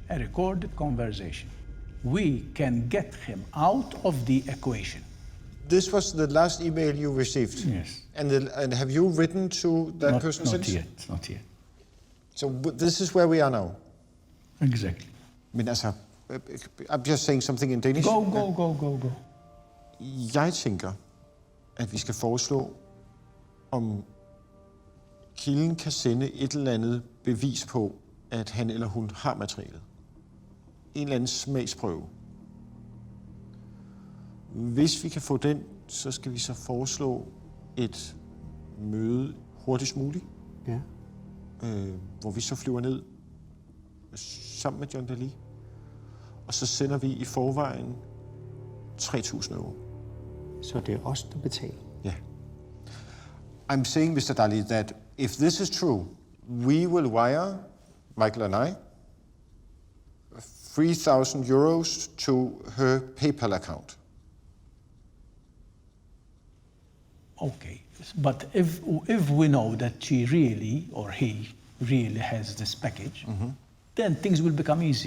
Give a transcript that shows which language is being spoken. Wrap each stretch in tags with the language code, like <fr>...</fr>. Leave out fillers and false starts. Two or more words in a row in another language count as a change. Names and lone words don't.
<en>A recorded conversation. We can get him out of the equation. This was the last email you received? Yes. And have you written to that person since? Not yet. So this is where we are now? Exactly.</en> <da>Men altså,</da> <en>I'm just saying something in Danish. Go.</en> <da>Jeg tænker, at vi skal foreslå, om kilden kan sende et eller andet bevis på, at han eller hun har materialet. En eller anden smagsprøve. Hvis vi kan få den, så skal vi så foreslå et møde hurtigst muligt. Ja. Hvor vi så flyver ned sammen med John Dalli. Og så sender vi i forvejen 3.000 euro. Så det er os, der betaler? Ja.</da> <en>I'm saying, Mr. Dalli, that if this is true, we will wire, Mikael and I, 3,000 euros to her PayPal account. Okay, But if we know that she really, or he really has this package, then things will become easier.</en>